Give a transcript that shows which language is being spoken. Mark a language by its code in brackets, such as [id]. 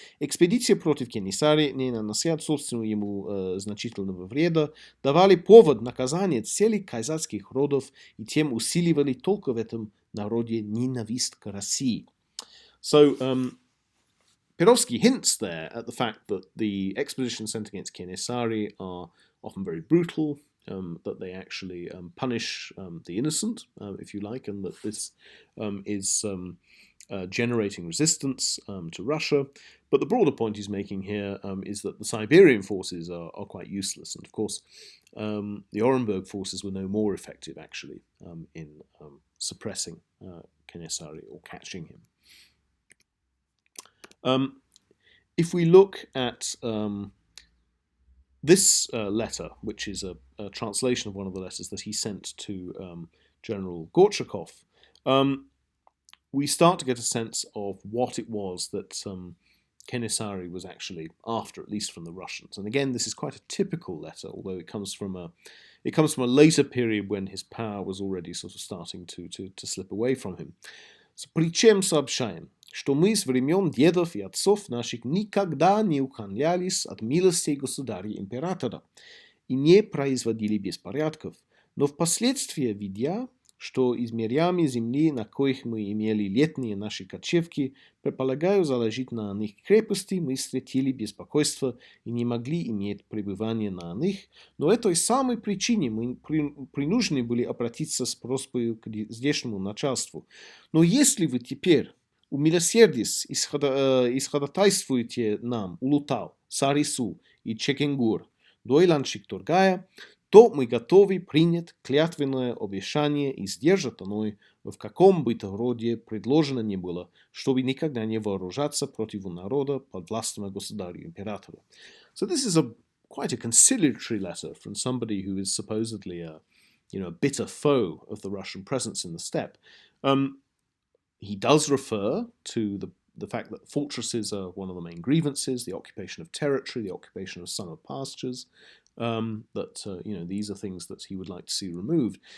[ru] Экспедиция против Кенесари, не нанося собственного ему значительного вреда, давали повод наказания целых казацких родов и тем усиливали только в этом народе ненависть к России. [en] So, Perovsky hints there at the fact that the expeditions sent against Kenesary are often very brutal, that they actually punish the innocent, if you like, and that this is generating resistance to Russia. But the broader point he's making here is that the Siberian forces are quite useless. And of course, the Orenburg forces were no more effective, actually, in suppressing Kenesary or catching him. If we look at this letter, which is a translation of one of the letters that he sent to General Gorchakov, we start to get a sense of what it was that Kenesary was actually after, at least from the Russians. And again, this is quite a typical letter, although it comes from a later period when his power was already sort of starting to slip away from him. [ru] So, причем сообщаем, что мы с времен дедов и отцов наших никогда не уклонялись от милостей государя-императора и не производили беспорядков, но впоследствии, видя, что измерями земли, на коих мы имели летние наши кочевки, предполагаю заложить на них крепости, мы встретили беспокойство и не могли иметь пребывания на них, но этой самой причине мы принуждены были обратиться с просьбой к здешнему начальству. Но если вы теперь умилосердись и исходатайствуете нам Улутау, Сарису и Чекенгур, Дойланчик Тургая, то мы готовы принять клятвенное обещание и сдержать оно, в каком бы то роде предложено не было, чтобы никогда не вооружаться против народа подвластного государю-императору. [en] So this is quite a conciliatory letter from somebody who is supposedly a bitter foe of the Russian presence in the steppe. He does refer to the fact that fortresses are one of the main grievances, the occupation of territory, the occupation of summer pastures, these are things that he would like to see removed.